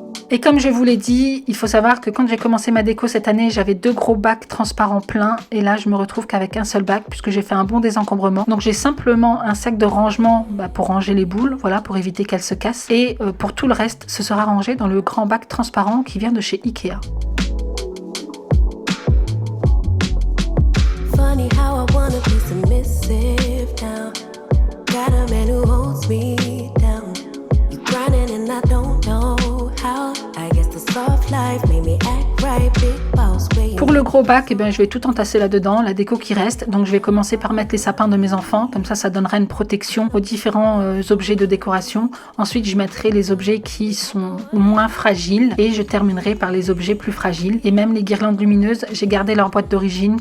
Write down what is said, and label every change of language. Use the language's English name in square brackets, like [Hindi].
[French] Et comme je vous l'ai dit, il faut savoir que quand j'ai commencé ma déco cette année, j'avais 2 gros bacs transparents pleins. Et là, je me retrouve qu'avec un seul bac puisque j'ai fait un bon désencombrement. Donc j'ai simplement un sac de rangement pour ranger les boules, voilà, pour éviter qu'elles se cassent. Et pour tout le reste, ce sera rangé dans le grand bac transparent qui vient de chez Ikea. [English] Funny how I wanna be submissive now. Got a man who holds me down. You grinding and I don't know how. I guess the soft life made me act right, big boss way. [French] Pour le gros bac, eh bien, je vais tout entasser là-dedans, la déco qui reste. Donc je vais commencer par mettre les sapins de mes enfants. Comme ça donnera une protection aux différents objets de décoration. Ensuite, je mettrai les objets qui sont moins fragiles. Et je terminerai par les objets plus fragiles. Et même les guirlandes lumineuses, j'ai gardé leur boîte d'origine.